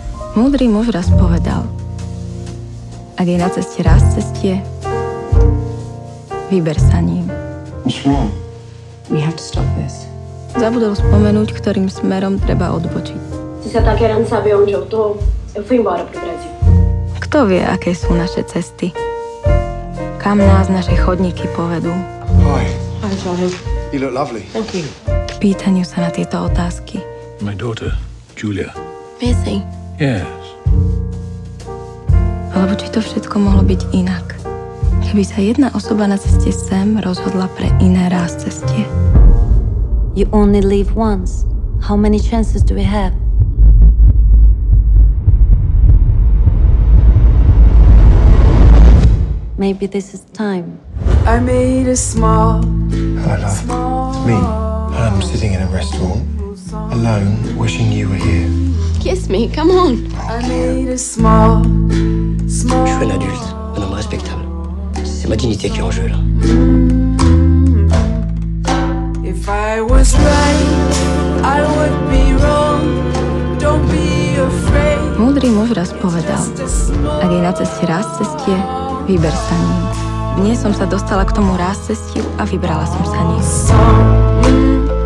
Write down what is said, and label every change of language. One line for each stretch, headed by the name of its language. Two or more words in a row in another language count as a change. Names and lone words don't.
Slovak: Múdry muž raz povedal, ak je na ceste raz cestie, vyber sa ním.
English: What's wrong? We have to stop this.
Slovak: Zabudol spomenúť, ktorým smerom treba odbočiť.
Portuguese: Se ataque não sabe onde eu tô, eu fui embora pro Brasil.
Slovak: Kto vie, aké sú naše cesty? Kam nás naše chodníky povedú?
English: Hi. Hi, Charlie. You look lovely. Thank you.
Slovak: K pýtaniu sa na tieto otázky.
English: My daughter, Julia. Busy. Yes.
Slovak: Alebo či to všetko mohlo byť inak? Keby sa jedna osoba na ceste sem rozhodla pre iné ráz cestie.
English: You only live once. How many chances do we have? Maybe this is time. I made a small. Hi, love. It's me. I'm sitting in a restaurant, alone, wishing you were here. Kiss me, come on. I made a small.
French: Je suis un adulte, un homme respectable. C'est ma dignité qui est en jeu, là.
English: If I was right, I would be wrong. Don't be afraid.
Slovak: Múdry muž raz povedal, ak je na ceste ráz cestie, vyber sa ním. Dnes som sa dostala k tomu ráz cestiu a vybrala som sa ním.
English: Song.